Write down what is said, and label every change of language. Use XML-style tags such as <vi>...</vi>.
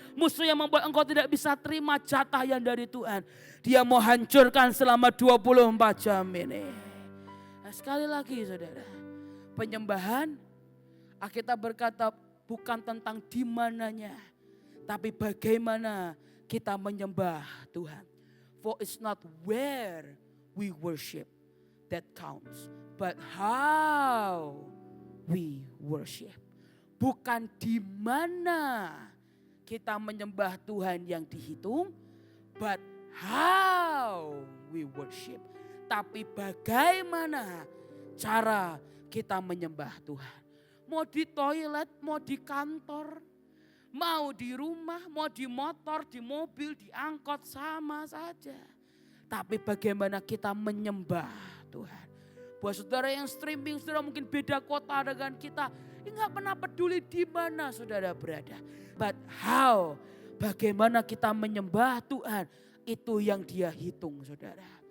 <id>Musuh yang membuat engkau tidak bisa terima jatah yang dari Tuhan. Dia mau hancurkan selama 24 jam ini. Nah, sekali lagi saudara, penyembahan Alkitab berkata bukan tentang di mananya, tapi bagaimana kita menyembah Tuhan.</id> <en>For it's not where we worship that counts, but how we worship.</en> <id>Bukan di mana kita menyembah Tuhan yang dihitung,</id> <en>but how we worship.</en> <id>Tapi bagaimana cara kita menyembah Tuhan. Mau di toilet, mau di kantor, mau di rumah, mau di motor, di mobil, di angkot, sama saja. Tapi bagaimana kita menyembah Tuhan. Buat saudara yang streaming, saudara mungkin beda kota dengan kita. Enggak pernah peduli di mana saudara berada.</id> <en>But how,</en> <id>bagaimana kita menyembah Tuhan, itu yang Dia hitung saudara.</id>